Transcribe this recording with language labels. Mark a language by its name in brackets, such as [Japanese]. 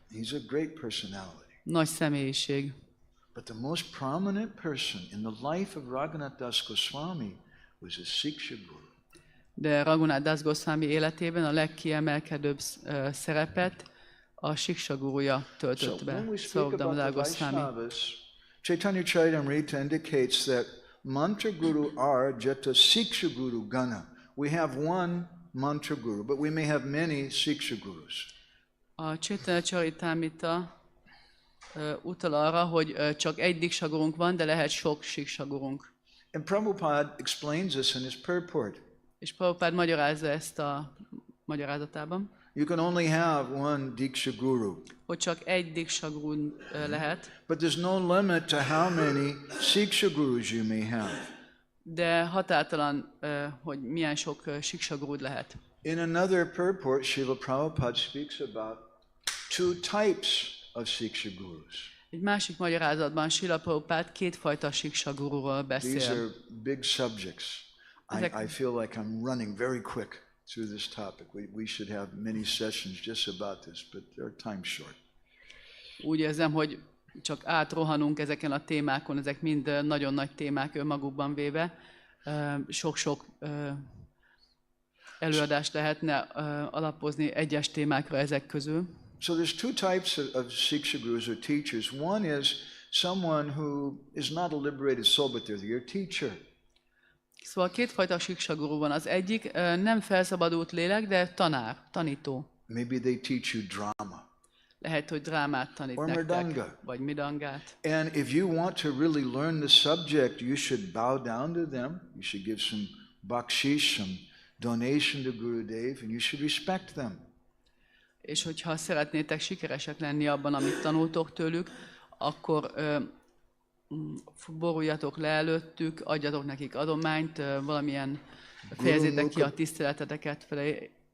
[English] He's a great personality. [Hungarian] Nagy személyiség. [English] But the most prominent person in the life of Raghunath Das Goswami was a Siksha Guru. [Hungarian] De Raghunath Das Goswami életében a legkiemelkedőbb szerepet a Siksa guruja töltött be. [English] Svarup Damodar Goswami. Chaitanya Charitamrita indicates that [Bangla] mantra guru are jata Siksha Guru Gana. [English] We have one mantra guru, but we may have many Siksha Gurus. [Hungarian] A Chaitanya Charitamrita utal arra, hogy csak egy Diksa gurunk van, de lehet sok Siksa gurunk. [English] And Prabhupada explains this in his purport. [Hungarian] És Prabhupád magyarázza ezt a magyarázatában. [English] You can only have one Diksha Guru. [Hungarian] Hogy csak egy Diksa guru lehet. [English] But there's no limit to how many Siksha Gurus you may have. [Hungarian] De határtalan, hogy milyen sok Siksa gurud lehet. [English] In another purport, Srila Prabhupada speaks about two types of Siksha Gurus. [Hungarian] Egy másik magyarázatban Srila Prabhupád kétfajta Siksa gururól beszél. [English] These are big subjects. I feel like I'm running very quick through this topic. We should have many sessions just about this, but our time's short. [Hungarian] Úgy érzem, hogy csak átrohanunk ezeken a témákon, ezek mind nagyon nagy témák önmagukban véve. Sok-sok előadást lehetne alapozni egyes témákra ezek közül. [English] So there's two types of Siksha Gurus or teachers. One is someone who is not a liberated soul, but they're your teacher. [Hungarian] Szóval kétfajta Siksa guru van. Az egyik nem felszabadult lélek, de tanár, tanító. [English] Maybe they teach you drama. [Hungarian] Lehet, hogy drámát tanít [English] Or [Hungarian] nektek, [English] mridanga. [Hungarian] vagy midangát. [English] And if you want to really learn the subject, you should bow down to them. You should give some bakshish, some donation to Gurudev, and you should respect them. [Hungarian] És hogyha szeretnétek sikeresek lenni abban, amit tanultok tőlük, akkor boruljatok le előttük, adjatok nekik adományt, valamilyen fejezzétek ki a tiszteleteteket felé.